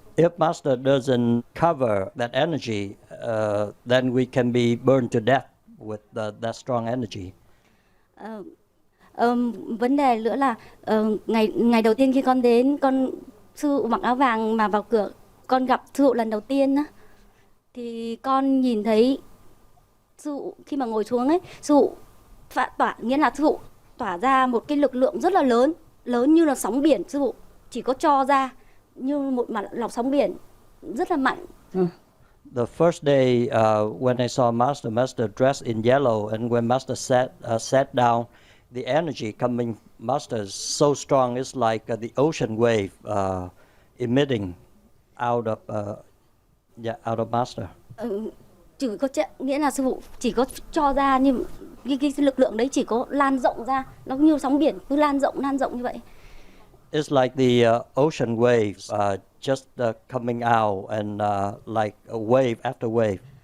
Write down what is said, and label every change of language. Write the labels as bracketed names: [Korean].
[English] If Master doesn't cover that energy, then we can be burned to death with that strong energy. [Vietnamese] Vấn đề nữa là ngày đầu tiên khi con đến, con sư phụ mặc áo vàng mà vào cửa, con gặp sư phụ lần đầu tiên á, thì con nhìn thấy sư phụ khi mà ngồi xuống ấy, sư phụ nghĩa là sư phụ tỏa ra một cái lực lượng rất là lớn như là sóng biển. Sư phụ chỉ có cho ra như một mặt lọc sóng biển rất là mạnh. [English] The first day when I saw Master dressed in yellow, and when Master sat down, the energy coming Master is so strong. It's like the ocean wave emitting out of Master. [Vietnamese] Nghĩa là sư phụ chỉ có cho ra nhưng cái lực lượng đấy chỉ có lan rộng ra, nó như sóng biển cứ lan rộng như vậy. [English] It's like the ocean waves just coming out and like a wave after wave.